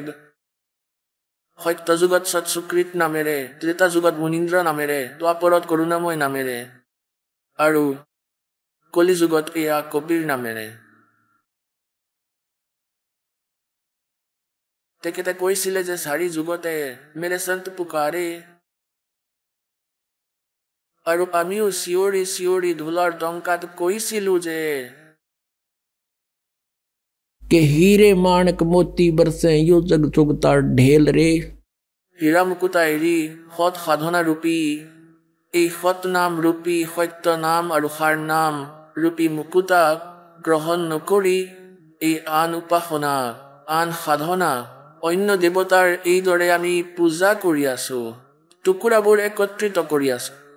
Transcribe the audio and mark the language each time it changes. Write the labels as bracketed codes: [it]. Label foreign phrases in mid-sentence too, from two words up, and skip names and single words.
[as] সত্য যুগত সৎসুকৃত নামেৰে, ত্ৰেতা যুগত মুনীন্দ্ৰ নামেৰে, দ্বাপৰত কৰুণাময় নামেৰে, আৰু কলি যুগত এয়া কবিৰ নামেৰে। তেখেতে কৈছিলে যে 4 যুগতে [hi] मेरे संत पुकारे, [as] আৰু আমিও চিঞৰি চিঞৰি ঢোলৰ টংকাত কৈছিলো যে [hi] के हीरे माणक मोती बरसे, यो जग चुगता ढेल रे। [as] হীৰা মুকুতা এৰি সৎ সাধনা ৰূপী, এই সৎ নাম ৰূপী সত্য নাম আৰু সাৰ নাম ৰূপী মুকুতাক গ্ৰহণ নকৰি এই আন উপাসনা, আন সাধনা, অন্য দেৱতাৰ এইদৰে আমি পূজা কৰি আছো, টুকুৰাবোৰ একত্ৰিত কৰি আছো।